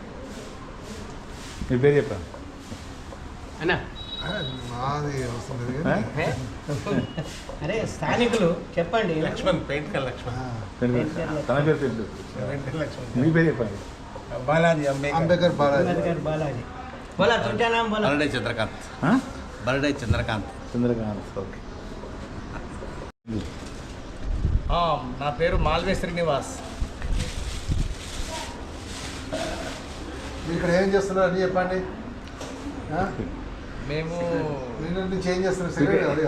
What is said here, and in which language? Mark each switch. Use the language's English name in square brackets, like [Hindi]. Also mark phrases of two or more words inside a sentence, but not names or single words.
[Telugu] మీ పేరు చెప్పాను అన్నా మాది వస్తుంది అరే స్థానికులు చెప్పండి. లక్ష్మణ్ పెయింట్కల్ లక్ష్మణ్. తన పేరు తెలుసు, మీ పేరు చెప్పండి. బాలాజీ అంబేద్కర్ బాలాజీ. అంబేద్కర్ బాలాజీ. [Marathi] बोला तुमच्या नाम बोला. बर्डे चंद्रकांत. बर्डे चंद्रकांत. [Telugu] చంద్రకాంత్. ఓకే. నా పేరు మాల్వే శ్రీనివాస్. మీరు ఇక్కడ ఏం చేస్తున్నారు అని చెప్పండి. మేము చేంజ్ చేస్తున్నారు.